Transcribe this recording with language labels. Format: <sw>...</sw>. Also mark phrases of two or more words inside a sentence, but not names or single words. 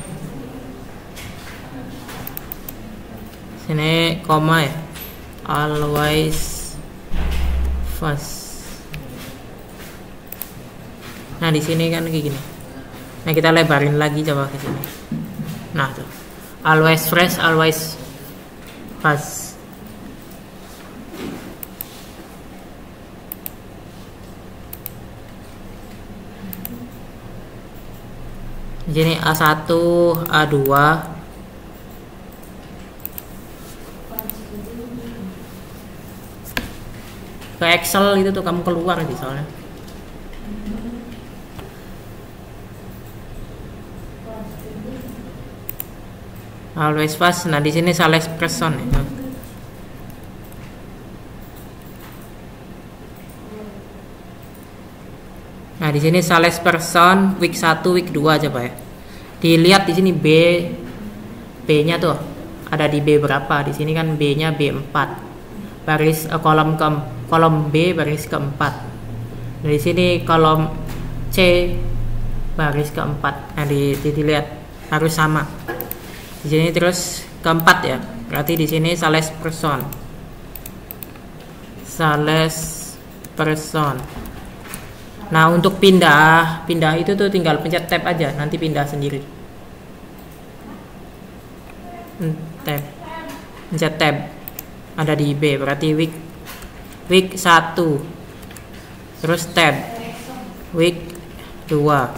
<id>Sini koma ya.</id> <en>Always fast.</en> <id>Nah, di sini kan kayak gini. Nah, kita lebarin lagi coba ke sini. Nah, tuh.</id> <en>Always fresh, always fast.</en> <id>Di sini A1, A2. Ke Excel itu tuh kamu keluar sih soalnya.</id> <en>Always fast.</en> <id>Nah, di sini</id> <en>sales person</en> <id>ya. Nah, di sini</id> <en>sales person week 1, week 2</en> <id>coba ya. Dilihat di sini B-nya tuh ada di B berapa? Di sini kan B-nya B4. Baris kolom B baris keempat. Dari sini kolom C baris keempat. Nah, dilihat harus sama. Di sini terus keempat ya. Berarti di sini</id> <en>sales person. Sales person.</en> <id>Nah, untuk pindah itu tuh tinggal pencet tab aja, nanti pindah sendiri. Tab. Pencet tab. Ada di B, berarti week 1. Terus tab. Week 2.</id>